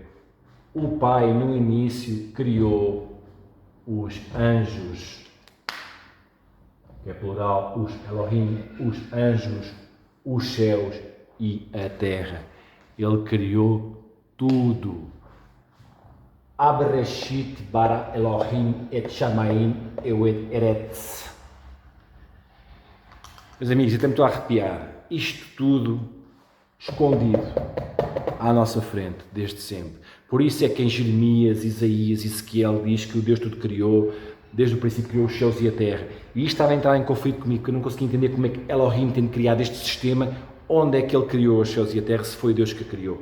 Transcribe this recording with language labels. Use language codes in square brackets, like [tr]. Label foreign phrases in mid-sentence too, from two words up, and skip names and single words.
[pt] O Pai no início criou os anjos, que é plural, os Elohim, os anjos, os céus e a terra. Ele criou tudo. [he] בראשית ברא אלהים את שמים את ארץ. [pt] Meus amigos, até me estou a arrepiar. Isto tudo escondido à nossa frente, desde sempre. Por isso é que em Jeremias, Isaías e Ezequiel diz que o Deus tudo criou, desde o princípio criou os céus e a terra. E isto estava a entrar em conflito comigo, porque eu não conseguia entender como é que Elohim tem criado este sistema, onde é que ele criou os céus e a terra, se foi Deus que criou.